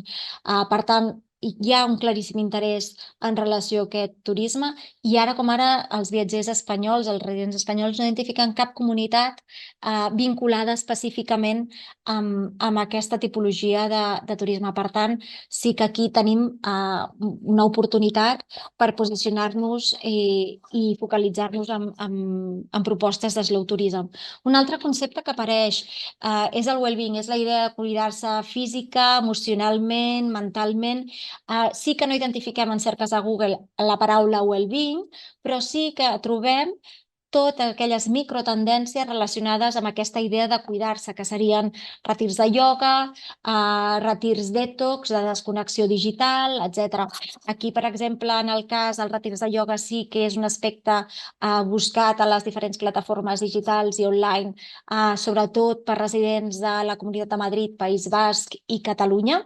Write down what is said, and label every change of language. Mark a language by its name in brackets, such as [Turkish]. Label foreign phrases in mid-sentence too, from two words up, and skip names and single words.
[Catalan] Per tant, hi ha un claríssim interès en relació a aquest turisme i ara com ara els viatgers espanyols, els residents espanyols no identifiquen cap comunitat vinculada específicament amb aquesta tipologia de turisme. Per tant, sí que aquí tenim una oportunitat per posicionar-nos i focalitzar-nos en propostes de [English] slow tourism. [Catalan] Un altre concepte que apareix és el well-being, és la idea de cuidar-se física, emocionalment, mentalment. Sí que no identifiquem en cerques a Google la paraula well-being, però sí que trobem totes aquelles microtendències relacionades amb aquesta idea de cuidar-se, que serien retirs de ioga, retirs detox, de desconnexió digital, etc. Aquí, per exemple, en el cas dels retirs de ioga sí que és un aspecte buscat a les diferents plataformes digitals i online, sobretot per residents de la Comunitat de Madrid, País Basc i Catalunya.